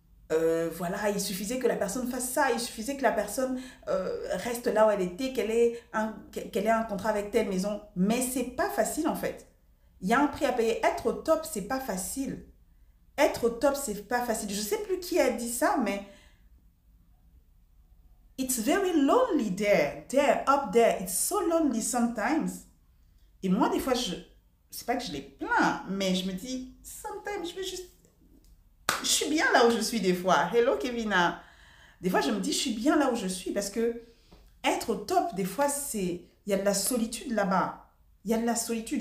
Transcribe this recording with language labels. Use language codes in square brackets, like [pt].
[fr] Voilà, il suffisait que la personne fasse ça, il suffisait que la personne reste là où elle était, qu'elle ait un contrat avec telle maison. Mais c'est pas facile en fait. Il y a un prix à payer. Être au top, c'est pas facile. Être au top, c'est pas facile. Je sais plus qui a dit ça, mais [en] it's very lonely there, up there. It's so lonely sometimes. [fr] Et moi, des fois, c'est pas que je les plains, mais je me dis, sometimes, je suis bien là où je suis des fois. [en] Hello, Kevina. [fr] Des fois, je me dis, je suis bien là où je suis parce que être au top, des fois, il y a de la solitude là-bas. Il y a de la solitude.